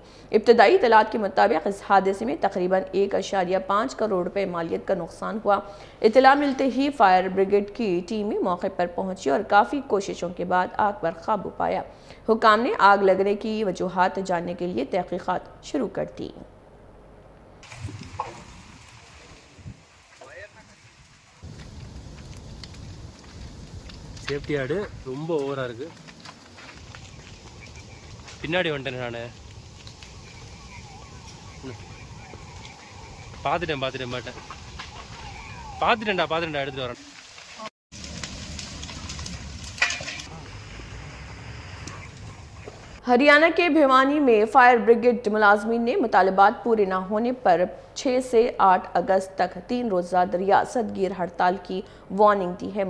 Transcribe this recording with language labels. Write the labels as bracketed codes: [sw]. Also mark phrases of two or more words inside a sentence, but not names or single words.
[ur] ابتدائی اطلاعات کے مطابق اس حادثے میں تقریباً 1.5 کروڑ روپے مالیت کا نقصان ہوا. اطلاع ملتے ہی [en] fire brigade [ur] کی ٹیمیں موقع پر پہنچی اور کافی کوششوں کے بعد آگ پر قابو پایا. حکام نے آگ لگنے کی وجوہات جاننے کے لیے تحقیقات شروع کر دی. [ta] சேஃப்டி ஆடு ரொம்ப ஓவராக இருக்குது. பின்னாடி வந்துட்டேன் நான். பார்த்துட்டேன்டா எடுத்துகிட்டு வரேன். [ur] ہریانہ کے بھیوانی میں [en] fire brigade [ur] ملازمین نے مطالبات پورے نہ ہونے پر 6 سے 8 اگست تک 3 روزہ ریاست گیر ہڑتال کی وارننگ دی ہے.